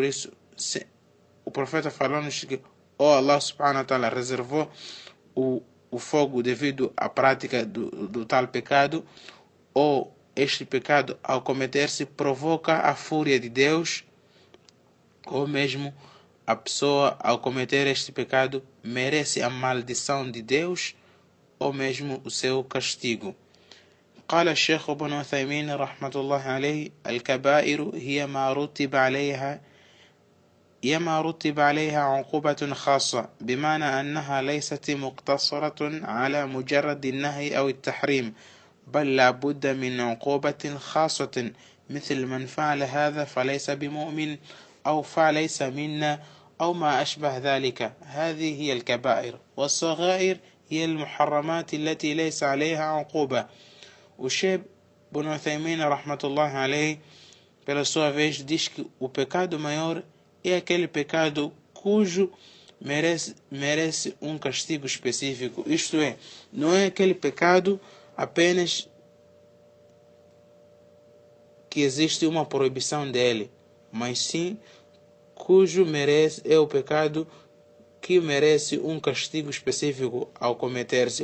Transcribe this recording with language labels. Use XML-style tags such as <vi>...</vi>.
<pt>Por isso, o profeta falou-nos que Allah subhanahu wa ta'ala reservou o fogo devido à prática do tal pecado, ou este pecado, ao cometer-se, provoca a fúria de Deus, ou mesmo a pessoa, ao cometer este pecado, merece a maldição de Deus ou mesmo o seu castigo.</pt> <ar>قال الشيخ ابن عثيمين رحمة الله عليه: الكبائر هي ما رتب عليها عقوبة خاصة، بمعنى أنها ليست مقتصرة على مجرد النهي أو التحريم، بل لا بد من عقوبة خاصة، مثل من فعل هذا فليس بمؤمن أو فليس منا أو ما أشبه ذلك. هذه هي الكبائر. والصغائر هي المحرمات التي ليس عليها عقوبة.</ar> <pt>O Sheikh Ibn Uthaymin, rahmatullahi alayhi, pela sua vez, diz que o pecado maior é aquele pecado cujo merece um castigo específico. Isto é, não é aquele pecado apenas que existe uma proibição dele, mas sim cujo é o pecado que merece um castigo específico ao cometer-se.</pt>